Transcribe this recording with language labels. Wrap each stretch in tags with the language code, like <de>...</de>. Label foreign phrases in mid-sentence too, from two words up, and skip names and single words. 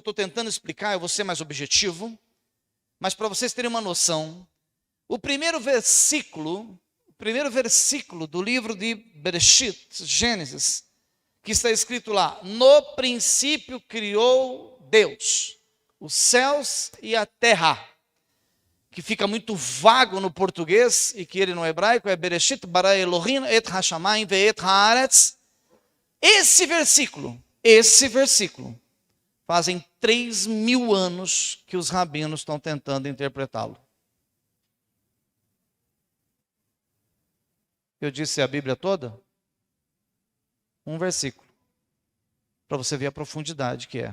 <pt>estou tentando explicar, eu vou ser mais objetivo, mas para vocês terem uma noção, o primeiro versículo do livro de Bereshit, Gênesis, que está escrito lá: no princípio criou Deus os céus e a terra, que fica muito vago no português, e que ele no hebraico é</pt> <he>בראשית ברא אלוהים את השמים ואת הארץ.</he> <pt>Esse versículo, fazem 3.000 anos que os rabinos estão tentando interpretá-lo. Eu disse a Bíblia toda? Um versículo, para você ver a profundidade que é.</pt>